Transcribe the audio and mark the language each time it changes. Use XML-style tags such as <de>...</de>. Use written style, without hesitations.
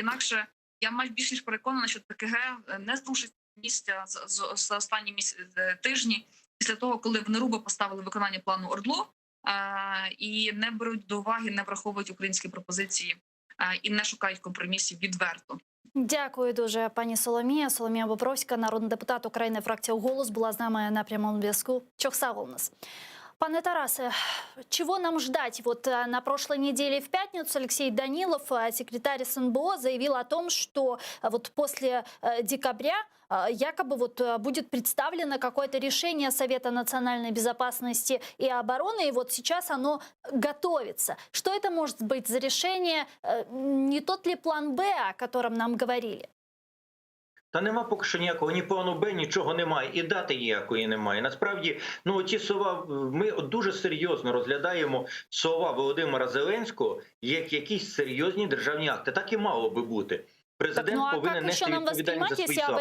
<uk>Інакше я майже більш ніж переконана, що ТКГ не зрушить місця за останні тижні після того, коли вони грубо поставили виконання плану ОРДЛО і не беруть до уваги, не враховують українські пропозиції і не шукають компромісів відверто. Дякую дуже, пані Соломія. Соломія Бобровська, народний депутат України, фракція «Голос», була з нами на прямому зв'язку. Чохсава у нас.</uk> <ru>Пане Тарасе, чего нам ждать? Вот на прошлой неделе в пятницу Алексей Данилов, секретарь СНБО, заявил о том, что вот после декабря якобы вот будет представлено какое-то решение Совета национальной безопасности и обороны, и вот сейчас оно готовится. Что это может быть за решение? Не тот ли план «Б», о котором нам говорили?</ru> <uk>Та нема поки що ніякого, ні плану Б, нічого немає, і дати ніякої немає. Насправді, ті слова, ми дуже серйозно розглядаємо слова Володимира Зеленського як якісь серйозні державні акти. Так і мало би бути. Президент повинен нести відповідальність за свої слова.</uk>